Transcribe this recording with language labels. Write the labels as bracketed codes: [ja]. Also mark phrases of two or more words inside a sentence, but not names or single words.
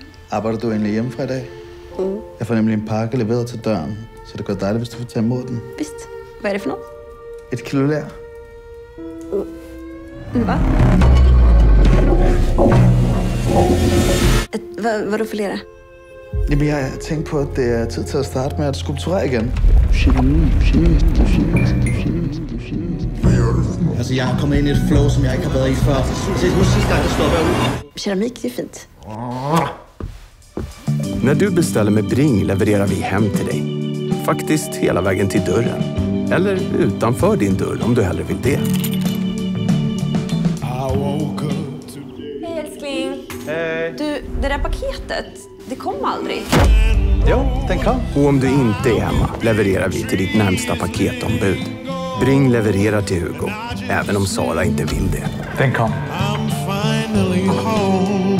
[da] Arbejder du egentlig hjemmefra i dag? Jeg får nemlig en pakke leveret til døren, så det går dejligt, hvis du får tage imod den. [sv] Visst. Vad är det för något? [da] 1 kilo lær. [sv] Va? Vadå för lera? [da] Jamen, jeg tænkte på, at det er tid til at starte med at skulpturere igen. Altså, jeg har kommet ind i et flow, som jeg ikke har været i før. Husk sidste gang, det stod herude. [sv] Keramik, det är fint. När du beställer med Bring levererar vi hem till dig. Faktiskt hela vägen till dörren. Eller utanför din dörr om du hellre vill det. Hej älskling. Hej. Du, det där paketet, det kom aldrig. Jo, den kom. Och om du inte är hemma levererar vi till ditt närmsta paketombud. Bring levererar till Hugo, även om Sara inte vill det. Den kom. [en] I'm finally home.